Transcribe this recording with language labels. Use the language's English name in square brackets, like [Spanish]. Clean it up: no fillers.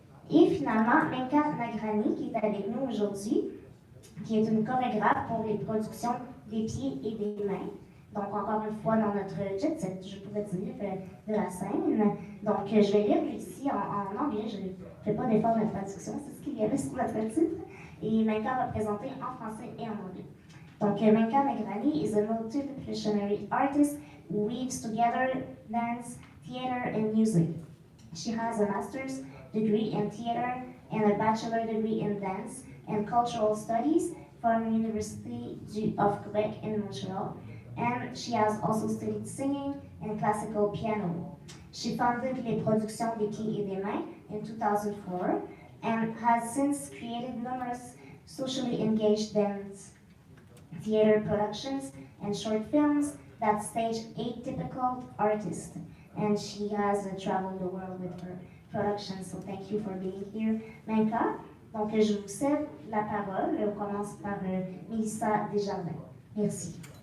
[French] Et finalement, Menka Nagrani, qui est avec nous aujourd'hui, qui est une chorégraphe pour les productions des pieds et des mains. Donc, encore une fois, dans notre jet set, je pourrais dire, de la scène. Donc, je vais lire ici en anglais. Je ne fais pas d'effort de traduction, c'est ce qu'il y avait sur notre titre. Et Menka va présenter en français et en anglais. [English] Donc, Menka Nagrani is a multidisciplinary artist who weaves together dance, theater, and music. She has a master's degree in theater and a bachelor degree in dance and cultural studies from University of Quebec in Montreal. And she has also studied singing in classical piano. She founded Les Productions des Pieds et des Mains in 2004 and has since created numerous socially engaged dance, theater productions, and short films that stage atypical artists. And she has traveled the world with her productions, so thank you for being here, Menka. [French] Donc, je vous cède la parole. On commence par Mélissa Desjardins. Merci.